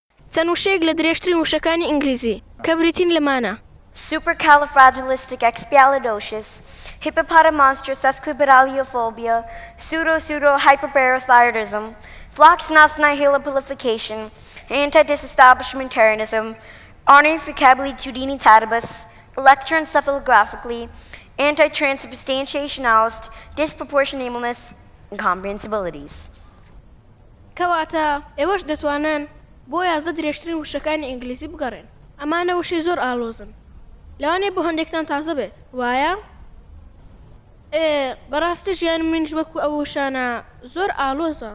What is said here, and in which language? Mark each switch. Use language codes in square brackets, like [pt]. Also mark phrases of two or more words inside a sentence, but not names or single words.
[ckb] چەند وشەیەک لە درێژترین وشەکانی ئینگلیزی کە بریتین لەمانە: [en] supercalifragilisticexpialidocious, hippopotamonstrosesquippedaliophobia, pseudo-hyperparathyroidism, floxnos-nihilopilification, anti-disestablishmentarianism, ornithocabulitudinitatibus, electroencephalographically, anti-transubstantiationalist, disproportionateness, incomprehensibilities. [ckb] کەواتە ئێوەش دەتوانن بۆ 11 درێژترین وشەکانی ئینگلیزی بگەڕێن. ئەمانە وشەی زۆر ئالۆزن، لەوانەیە بۆ هەندێکتان تازە بێت، وایە؟ بەڕاستی ژیان منیش وەکو ئەو وشانە زۆر ئالۆزە.